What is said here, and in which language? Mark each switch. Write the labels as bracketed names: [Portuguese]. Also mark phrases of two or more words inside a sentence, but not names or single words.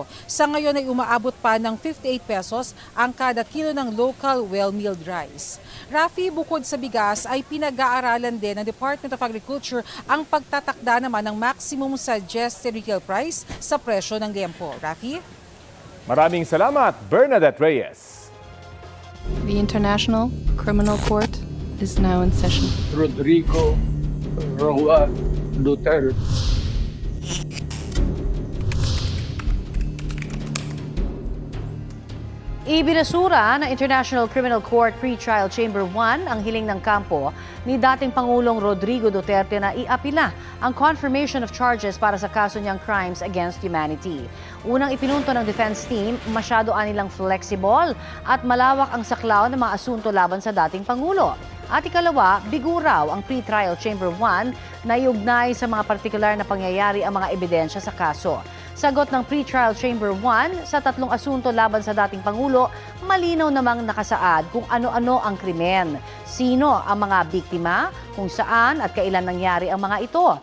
[Filipino] Sa ngayon ay umaabot pa ng 58 pesos ang kada kilo ng [English] local well-milled rice. [Filipino] Rafi, bukod sa bigas ay pinag-aaralan din ng Department of Agriculture ang pagtatakda naman ng [English] maximum suggested retail price [Filipino] sa presyo ng liempo. Rafi? Maraming salamat, Bernadette Reyes. [English] The International Criminal Court is now in session. Rodrigo Roa Duterte. [Filipino] Ibinasura ng International Criminal Court Pre-Trial Chamber 1 ang hiling ng kampo ni dating Pangulong Rodrigo Duterte na iapila ang [English] confirmation of charges [Filipino] para sa kaso niyang [English] crimes against humanity. [Filipino] Unang ipinunto ng defense team, masyado anilang flexible at malawak ang saklaw ng mga asunto laban sa dating Pangulo. At ikalawa, bigo raw ang Pre-Trial Chamber 1 na iugnay sa mga partikular na pangyayari ang mga ebidensya sa kaso. Sagot ng Pre-Trial Chamber 1, sa tatlong asunto laban sa dating Pangulo, malinaw namang nakasaad kung ano-ano ang krimen, sino ang mga biktima, kung saan at kailan nangyari ang mga ito.